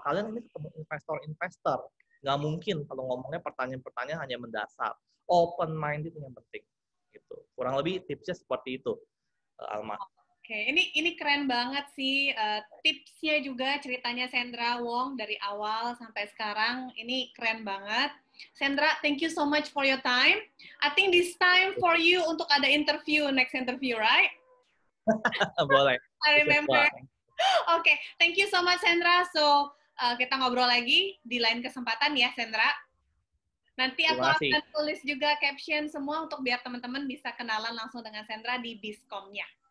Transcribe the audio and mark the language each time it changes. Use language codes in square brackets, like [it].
[id] Kalian ini ketemu investor, nggak mungkin kalau ngomongnya pertanyaan-pertanyaan hanya mendasar. [en] Open minded [id] yang penting gitu. Kurang lebih tipsnya seperti itu, Alma. Oke, ini keren banget sih tipsnya juga, ceritanya Sandra Wong dari awal sampai sekarang, ini keren banget. [en] Sandra, thank you so much for your time. I think this time for you [id] untuk ada [en] next interview, right? [id] Boleh. [en] I remember. Oke, thank you so much Sandra. [id] So kita ngobrol lagi di lain kesempatan ya Sandra. Nanti aku akan tulis juga caption semua untuk biar teman-teman bisa kenalan langsung dengan Sandra di Biskom-nya.